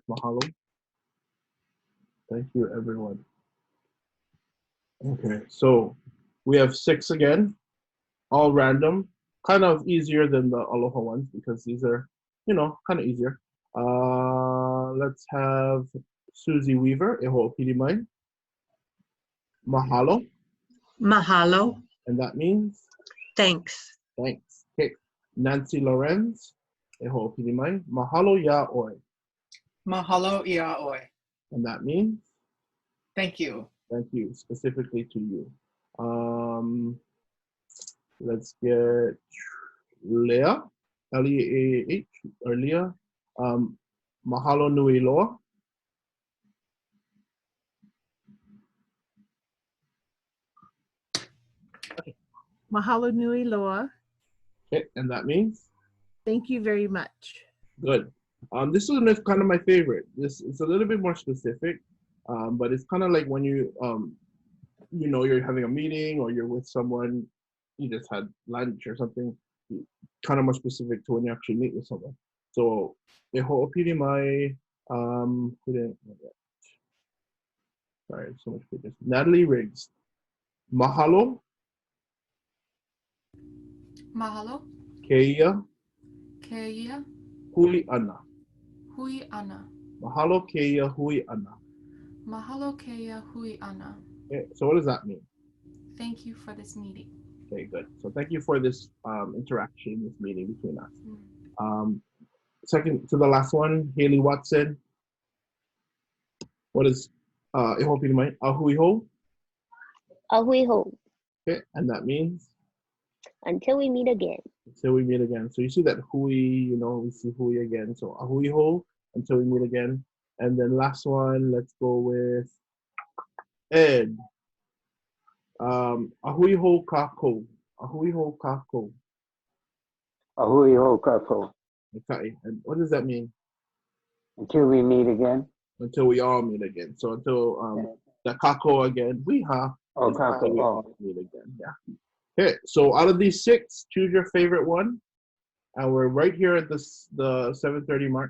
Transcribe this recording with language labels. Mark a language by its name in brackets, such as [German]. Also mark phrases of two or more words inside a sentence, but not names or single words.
[English] Mahalo. Thank you, everyone. Okay, so we have 6 again, all random, kind of easier than the Aloha ones because these are, kind of easier. Let's have Susie Weaver, [Hawaiian] e ho'opili mai. Mahalo. Mahalo. [English] And that means? Thanks. Thanks. Okay. Nancy Lorenz, [Hawaiian] e ho'opili mai. Mahalo ya oi. Mahalo ia oi. [English] And that means? Thank you. Thank you, specifically to you. Let's get Leah, L-E-A-H, or Leah. [Hawaiian] Mahalo nui loa. Mahalo nui loa. [English] Okay, and that means? Thank you very much. Good. This one is kind of my favorite. This it's a little bit more specific, but it's kind of like when you you're having a meeting or you're with someone, you just had lunch or something, kind of more specific to when you actually meet with someone. So, [Hawaiian] e ho'opili mai, [English] who didn't know that? Sorry, so much pages. Natalie Riggs. [Hawaiian] Mahalo, Mahalo, keia, keia, hui ana. hui ana. Mahalo, keia, hui ana. Mahalo keia hui ana. [English] Okay, so what does that mean? Thank you for this meeting. Okay, good. So thank you for this interaction, this meeting between us. Second to the last one, Haley Watson. What is [Hawaiian] e ho'opili mai? Ahui ho? Ahui ho. [English] Okay, and that means? Until we meet again. Until we meet again. So you see that hui, we see hui again. [Hawaiian] So ahui ho, [English] until we meet again. And then last one, let's go with Ed. [Hawaiian] Ahui ho kākou. Ahui ho kākou. Ahui ho kākou. [English] Okay, and what does that mean? Until we meet again. Until we all meet again. So until the kākou again, we ha. [Hawaiian] Oh, kākou. [English] We all meet again. Yeah. Okay, so out of these 6, choose your favorite one. And we're right here at the 7:30 mark.